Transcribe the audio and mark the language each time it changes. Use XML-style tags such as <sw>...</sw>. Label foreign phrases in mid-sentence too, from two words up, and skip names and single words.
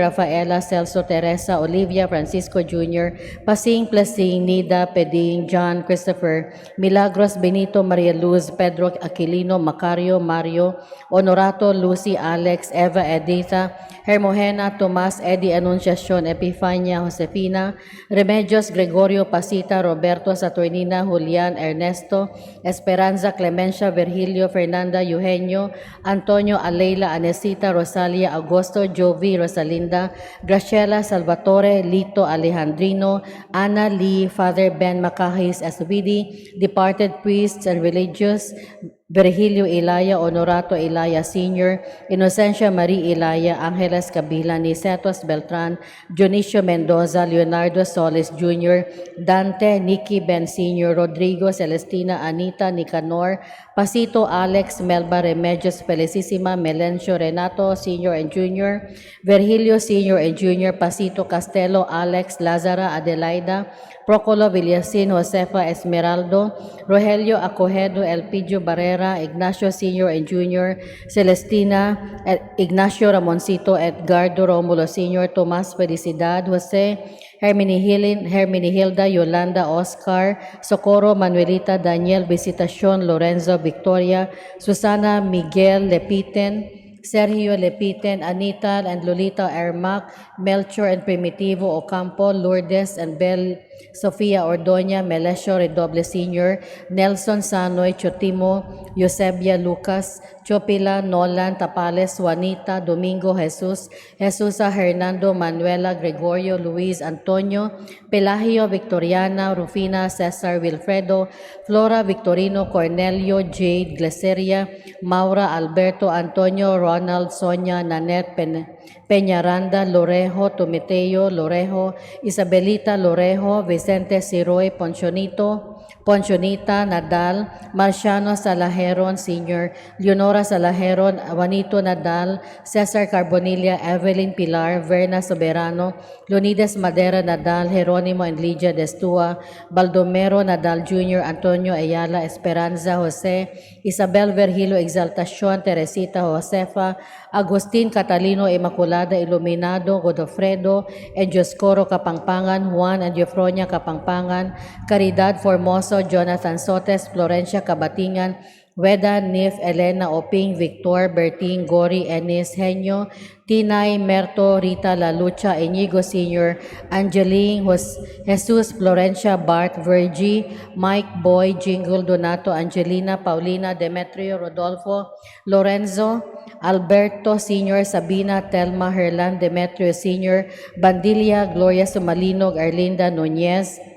<en>Rafaela Celso Teresa Olivia Francisco Jr., Pasing Plasing Nida Peding John Christopher, Milagros Benito Maria Luz Pedro Aquilino Macario Mario, Honorato Lucy Alex Eva Editha, Hermogena Tomas Eddie Anunciacion Epifania Josefina, Remedios Gregorio Pasita Roberto Saturnina Julian Ernesto, Esperanza Clemencia Virgilio Fernanda Eugenio, Antonio Aleila Anesita Rosalia Augusto Jovi Rosalinda, Graciela Salvatore Lito Alejandrino, Anna Lee, Father Ben Macahis Asubidi, departed priests and religious, Virgilio Ilaya Honorato Ilaya Sr., Inocencia Marie Ilaya, Angeles Kabila, Nicetos Beltran, Dionisio Mendoza, Leonardo Solis Jr., Dante, Nikki Ben Sr., Rodrigo Celestina, Anita Nicanor, Pasito Alex, Melba Remedios Felicissima, Melencio Renato Sr. and Jr., Virgilio Sr. and Jr., Pasito Castelo, Alex, Lazara Adelaida, Procolo Villasin, Josefa Esmeraldo, Rogelio Acojedo, Elpidio Barrera, Ignacio Sr. and Jr., Celestina, Ignacio Ramoncito, Edgardo Romulo Sr., Tomas Felicidad, Jose, Herminihilda, Yolanda Oscar, Socorro Manuelita, Daniel Visitacion, Lorenzo Victoria, Susana Miguel Lepiten, Sergio Lepiten, Anita and Lolita Ermac, Melchor and Primitivo Ocampo, Lourdes and Bel Sofia Ordoña, Melesio Redoble Sr., Nelson Sanoy, Chotimo, Eusebia Lucas, Chopila, Nolan, Tapales, Juanita, Domingo Jesus, Jesusa Hernando, Manuela, Gregorio, Luis, Antonio, Pelagio, Victoriana, Rufina, Cesar, Wilfredo, Flora, Victorino, Cornelio, Jade, Gleseria, Maura, Alberto, Antonio, Ronald, Sonia, Nanette, Peñaranda, Lorejo, Tometeo, Lorejo, Isabelita, Lorejo, Vicente Siroy, Ponchonita, Nadal, Marciano Salajeron Sr., Leonora Salajeron, Juanito Nadal, Cesar Carbonilla, Evelyn Pilar, Verna Soberano, Leonidas Madera Nadal, Jeronimo and Lydia Destua, Baldomero Nadal Jr., Antonio Ayala, Esperanza Jose, Isabel Virgilio Exaltacion, Teresita Josefa, Agustin Catalino Immaculada Iluminado, Godofredo, and Dioscoro Kapangpangan, Juan and Eufronia Kapangpangan, Caridad Formoso, Jonathan Sotes, Florencia Kabatingan, Weda, Nif, Elena Oping, Victor, Berting, Gori, Enis, Henyo, Tinay, Merto, Rita, La Lucha, Inigo Sr., Angeline, Jesus, Florencia, Bart, Virgie, Mike, Boy, Jingle, Donato, Angelina, Paulina, Demetrio, Rodolfo, Lorenzo, Alberto Sr., Sabina, Telma, Herlan, Demetrio Sr., Bandilia, Gloria Sumalinog, Arlinda Nunez,</en>